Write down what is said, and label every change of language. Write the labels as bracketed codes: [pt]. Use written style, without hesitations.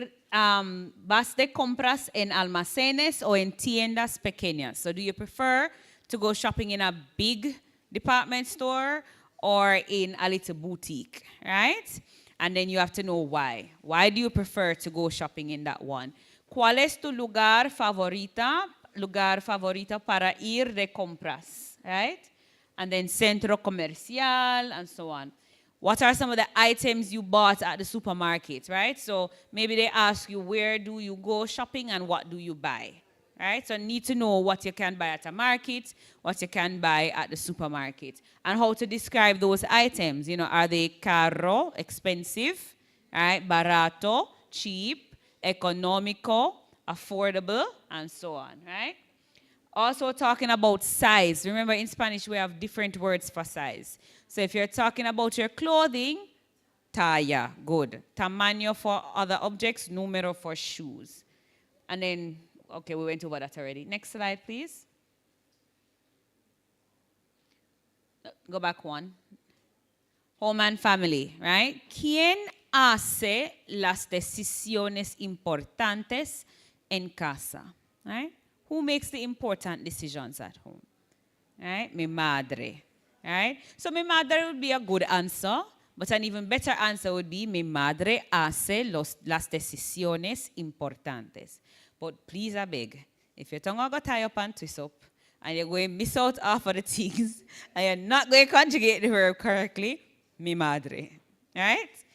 [es] ¿Vas de compras en almacenes o en tiendas pequeñas? [en] So do you prefer to go shopping in a big department store or in a little boutique, right? And then you have to know why. Why do you prefer to go shopping in that one? [es] ¿Cuál es tu lugar favorito para ir de compras, [en] right? And then centro comercial and so on. What are some of the items you bought at the supermarket, right? So maybe they ask you, where do you go shopping and what do you buy, right? So need to know what you can buy at a market, what you can buy at the supermarket, and how to describe those items. You know, are they caro, expensive, right? Barato, cheap, economico, affordable, and so on, right? Also talking about size. Remember, in Spanish, we have different words for size. So if you're talking about your clothing, talla, good. Tamaño for other objects, número for shoes. And then, okay, we went over that already. Next slide, please. Go back one. Home and family, right? [es] ¿Quién hace las decisiones importantes en casa? [en] Right? Who makes the important decisions at home? Right? [es] Mi madre. [en] Right? So [es] mi madre [en] would be a good answer, But an even better answer would be, [es] mi madre hace las decisiones importantes. [en] But please, I beg, if your tongue got tie up and twist up, and you're going to miss out half of the things, and you're not going to conjugate the verb correctly, [es] mi madre. [en] Right?